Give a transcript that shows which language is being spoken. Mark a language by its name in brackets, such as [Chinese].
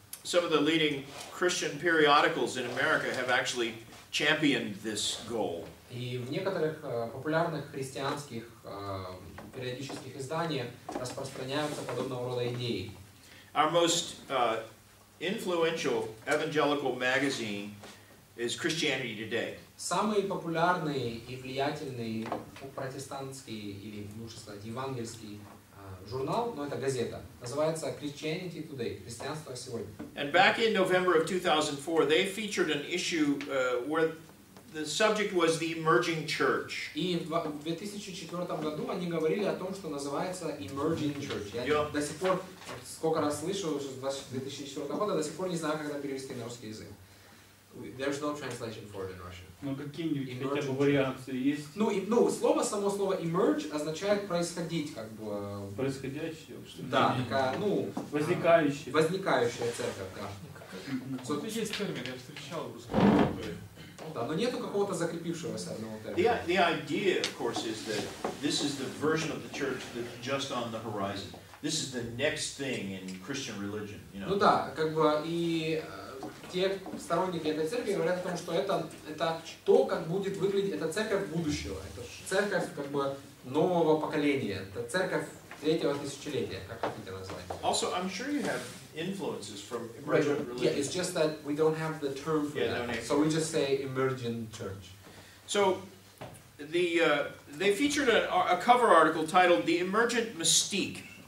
[English] Some of the leading Christian periodicals in America have actually championed this goal. [Russian] И в некоторых популярных христианских периодических изданиях распространяются подобного рода идеи. [English] Our most influential evangelical magazine is Christianity Today. [Russian] Самый популярный и влиятельный протестантский, или лучше сказать, евангельский журнал, но это газета, называется Christianity Today, Христианство сегодня. [English] And back in November of 2004, they featured an issue where the subject was the emerging church. [Russian] И в 2004 году они говорили о том, что называется emerging church. Я до сих пор, сколько раз слышу, уже с 2004 года, до сих пор не знаю, как это перевести на русский язык. [English] There's no translation for it in Russian. [Russian] Ну какие-нибудь хотя бы вариации есть? Ну, само слово emerge означает происходить, как бы. Происходящее? Да, такая, возникающая. Возникающая церковь, да. Вот есть термин, я встречал в русском. Да, но нету какого-то закрепившегося одного термина. [English] The idea, of course, is that this is the version of the church that's just on the horizon. This is the next thing in Christian religion, you know. [Russian] Ну да, как бы и те сторонники этой церкви говорят о том, что это то, как будет выглядеть, это церковь будущего, это церковь как бы нового поколения, это церковь третьего тысячелетия, как хотите назвать. [English] Also, I'm sure you have influences from emergent religion. Yeah, it's just that we don't have the term for that, so we just say emergent church. So, they featured a cover article titled "The Emergent Mystique."